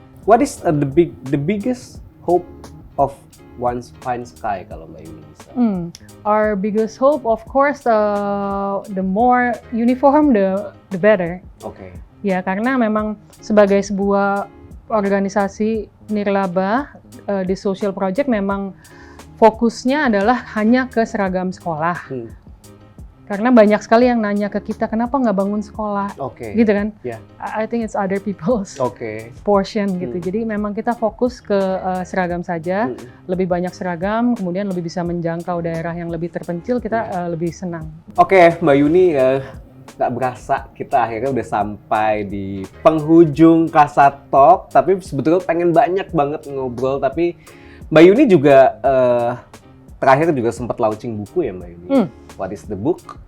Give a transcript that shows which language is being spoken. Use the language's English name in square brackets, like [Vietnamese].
[English] What is the biggest hope of [Indonesian] One Fine Sky kalau Mbak Yuni bisa? [English] Our biggest hope, of course, the more uniform, the better. [Indonesian] Oke. Ya, karena memang sebagai sebuah organisasi nirlaba di social project memang fokusnya adalah hanya ke seragam sekolah. Karena banyak sekali yang nanya ke kita, kenapa nggak bangun sekolah? Gitu kan? [English] Yeah. I think it's other people's portion gitu. [Indonesian] Jadi memang kita fokus ke seragam saja, lebih banyak seragam, kemudian lebih bisa menjangkau daerah yang lebih terpencil, kita lebih senang. Oke, Mbak Yuni, nggak berasa kita akhirnya udah sampai di penghujung Kasat Talk, tapi sebetulnya pengen banyak banget ngobrol, tapi Mbak Yuni juga terakhir juga sempat launching buku ya Mbak Yuni. [English] What is the book?